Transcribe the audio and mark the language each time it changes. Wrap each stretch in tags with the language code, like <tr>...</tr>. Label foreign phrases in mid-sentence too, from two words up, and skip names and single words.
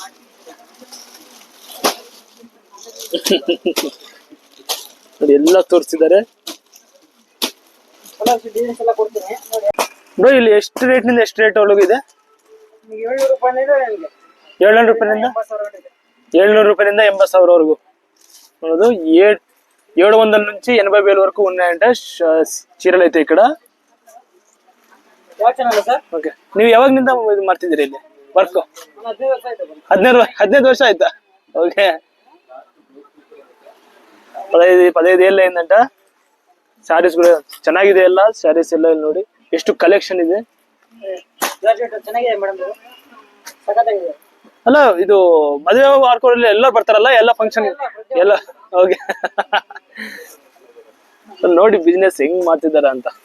<kn>ನೋಡಿ ಎಲ್ಲ ತೋರಿಸಿದ್ದಾರೆ. ನೋಡಿ ಇಲ್ಲಿ ಎಷ್ಟು ರೇಟ್ ನಿಂದ ಎಷ್ಟು ರೇಟ್ ಒಳಗಿದೆ? 700 ರೂಪಾಯಿನಿಂದ 80,000 ನೋಡೋದು.</kn> <te>700 నుంచి 80,000 వరకు ఉన్నాయంట చీరలు అయితే ఇక్కడ. ఓకే,</te> <kn>ನೀವು ಯಾವಾಗಿನಿಂದ ಇದು ಮಾಡ್ತಿದ್ದೀರಿ ಇಲ್ಲಿ? ವರ್ಕ್ 15 ವರ್ಷ ಆಯ್ತಾ?</kn> <te>ఓకే 15 ఏళ్ళు అయిందంట.</te> <kn>ಸ್ಯಾರೀಸ್ ಕೂಡ ಚೆನ್ನಾಗಿದೆ, ಎಲ್ಲ ಸ್ಯಾರೀಸ್ ಎಲ್ಲ ಇಲ್ಲಿ ನೋಡಿ ಎಷ್ಟು ಕಲೆಕ್ಷನ್ ಇದೆ. ಅಲ್ಲ ಇದು ಮದುವೆ ಮಾಡ್ಕೊಳ್ಳಿ ಎಲ್ಲರೂ ಬರ್ತಾರಲ್ಲ, ಎಲ್ಲ ಫಂಕ್ಷನ್ ಎಲ್ಲ. ಓಕೆ ನೋಡಿ ಬಿಸ್ನೆಸ್ ಹೆಂಗ್ ಮಾಡ್ತಿದಾರ ಅಂತ.</kn>